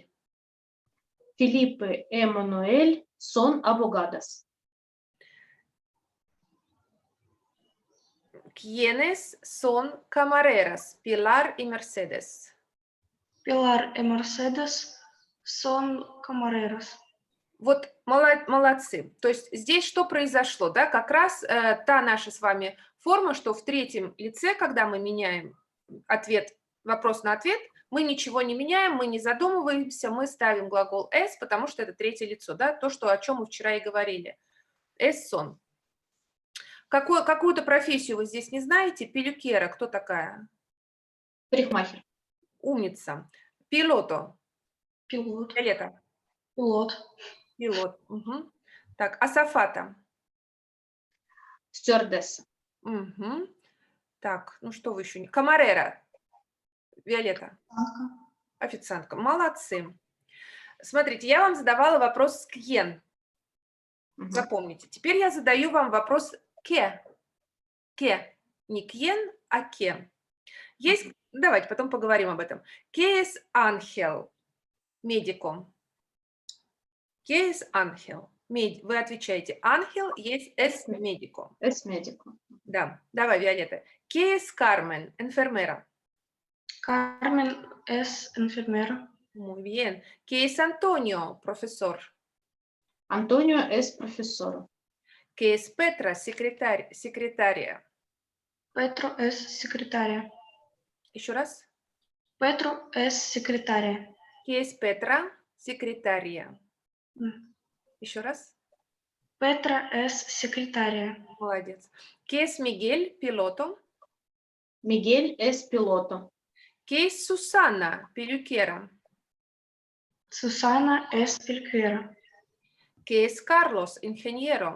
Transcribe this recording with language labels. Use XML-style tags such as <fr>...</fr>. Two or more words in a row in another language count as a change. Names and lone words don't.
<es>Felipe y Manuel son abogados. ¿Quiénes son camareras? Pilar y Mercedes. Pilar y Mercedes son camareras.</es> <ru>Вот молодцы. То есть здесь что произошло? Да? Как раз та наша с вами форма, что в третьем лице, когда мы меняем ответ, вопрос на ответ, мы ничего не меняем, мы не задумываемся, мы ставим глагол «es», потому что это третье лицо, да? То, о чем мы вчера и говорили.</ru> <es>«Es son».</es> <ru>Какую-то профессию вы здесь не знаете? Пелюкера, кто такая? Парикмахер. Умница. Пилото. Пилот. Виолетта. Пилот. Пилот. Угу. Так, азафата. Стюардесса. Угу. Так, ну что вы еще? Камарера. Виолетта? Официантка. Официантка. Молодцы. Смотрите, я вам задавала вопрос «quién». Мгм. Запомните. Теперь я задаю вам вопрос «qué». «Qué». Не «quién», а «qué». Есть, давайте потом поговорим об этом.</ru> <es>¿Qué es ángel? Médico. ¿Qué es ángel?</es> <ru>Вы отвечаете ángel есть</ru> <es>es médico. Es médico.</es> <ru>Да, давай, Виолетта.</ru> <es>¿Qué es Carmen? Enfermera. Carmen es enfermera. Muy bien. ¿Qué es Antonio? Profesor. Antonio es profesor. ¿Qué es Petra? Secretaria. Petro es secretaria.</es> <ru>Еще раз.</ru> <es>Petro es secretaria. ¿Qué es Petra? Secretaria. М.</es> <ru>Еще раз.</ru> <es>Petra es secretaria. Молодец. ¿Qué es Miguel? Piloto. Miguel es piloto. ¿Qué es Susana? Peluquera. Susana es peluquera. ¿Qué es Carlos? Ingeniero.</es>